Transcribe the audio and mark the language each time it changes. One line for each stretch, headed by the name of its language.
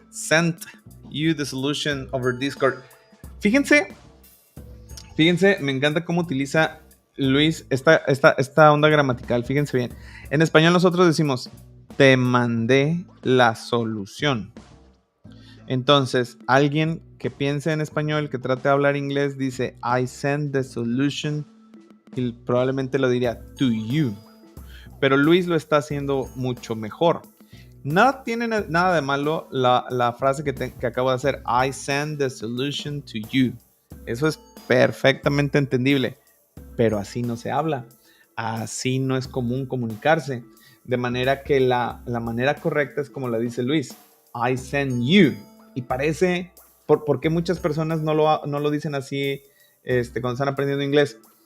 English: Sent you the solution over Discord.
Spanish: Fíjense, me encanta cómo utiliza Luis esta onda gramatical. Fíjense bien. En español nosotros decimos, te mandé la solución. Entonces, alguien que piense en español, que trate de hablar inglés, dice,
English: I sent the solution.
Spanish: Y probablemente lo diría
English: to you.
Spanish: Pero Luis lo está haciendo mucho mejor. No tiene nada de malo la frase que acabo de hacer.
English: I send the solution to you.
Spanish: Eso es perfectamente entendible. Pero así no se habla. Así no es común comunicarse. De manera que la manera correcta es como la dice Luis.
English: I send you.
Spanish: Y parece... ¿Por qué muchas personas no lo dicen así cuando están aprendiendo inglés?